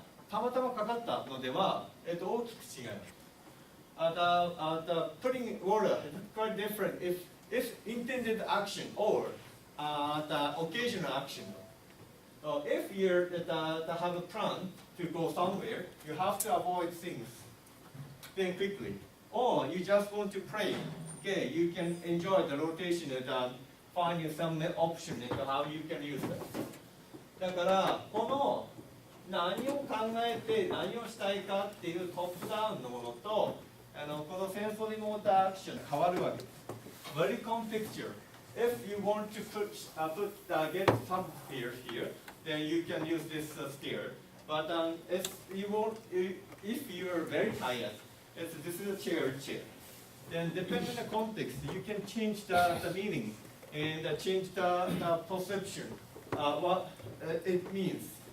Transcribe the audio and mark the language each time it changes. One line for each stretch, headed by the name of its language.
Japanese: たまたまかかったのでは、大きく違います。
English: The putting order is quite different if it's intended action or the occasional action. If you have a plan to go somewhere, you have to avoid things then quickly. Or you just want to play. Okay, you can enjoy the rotation and finding some option and how you can use that.
Japanese: だからこの何を考えて何をしたいかっていうトップダウンのものとこのセンソリーモーターアクションが変わるわけです。
English: Very contextual. If you want to get some stairs here, then you can use this stair. But if you are very tired, this is a chair. Then depending on the context, you can change the meaning and change the perception, what it means.